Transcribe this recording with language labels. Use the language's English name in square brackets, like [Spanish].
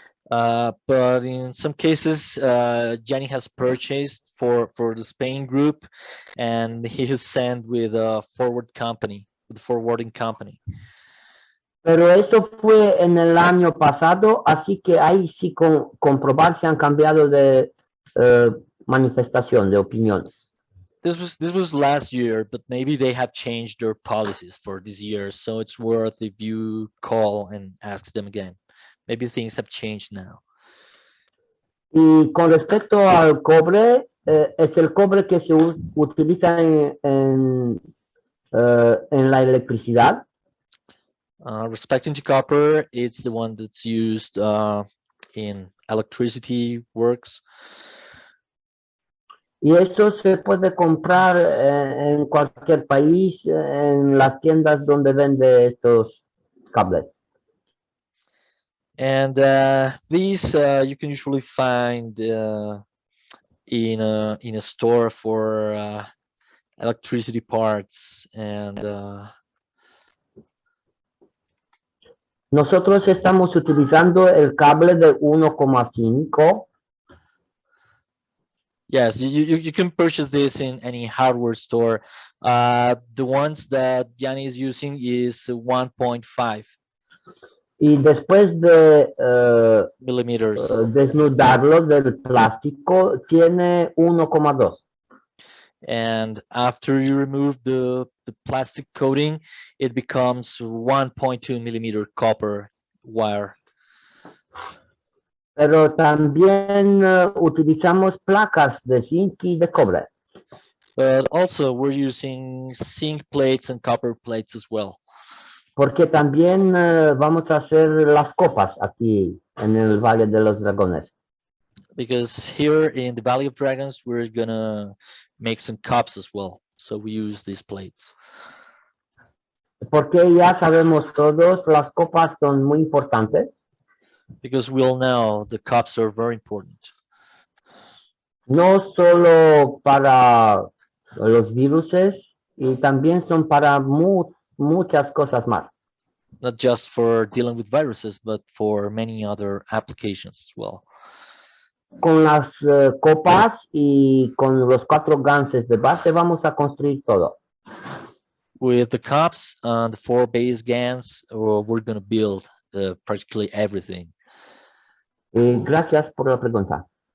[English] But in some cases, Gianni has purchased for the Spain group, and he has sent with a forwarding company. [Spanish] Pero eso fue en el año pasado, así que ahí sí comprobar si han cambiado de manifestación, de opinión. [English] This was last year, but maybe they have changed their policies for this year, so it's worth if you call and ask them again. Maybe things have changed now. [Spanish] Y con respecto al cobre, es el cobre que se utiliza en la electricidad. [English] Respecting to copper, it's the one that's used in electricity works. [Spanish] Y eso se puede comprar en cualquier país, en las tiendas donde vende estos cables. [English] And these you can usually find in a store for electricity parts, and [Spanish] Nosotros estamos utilizando el cable de 1,5. [English] yes, you can purchase this in any hardware store. The ones that Gianni is using is 1.5 [Spanish] Y después de [English] millimeters. [Spanish] desnudarlo del plástico, tiene 1,2. [English] And after you remove the plastic coating, it becomes 1.2 millimeter copper wire. [Spanish] Pero también utilizamos placas de zinc y de cobre. [English] But also we're using zinc plates and copper plates as well. [Spanish] Porque también vamos a hacer las copas aquí en el Valle de los Dragones. [English] Because here in the Valley of Dragons, we're gonna make some cups as well. So we use these plates. [Spanish] Porque ya sabemos todos, las copas son muy importantes. [English] Because we all know the cups are very important. [Spanish] No solo para los viruses, y también son para muchas cosas más. [English] Not just for dealing with viruses, but for many other applications as well. [Spanish] Con las copas y con los 4 ganses de base vamos a construir todo. [English] With the cups and the 4 base GANs, we're going to build practically everything. [Spanish] Gracias por la pregunta.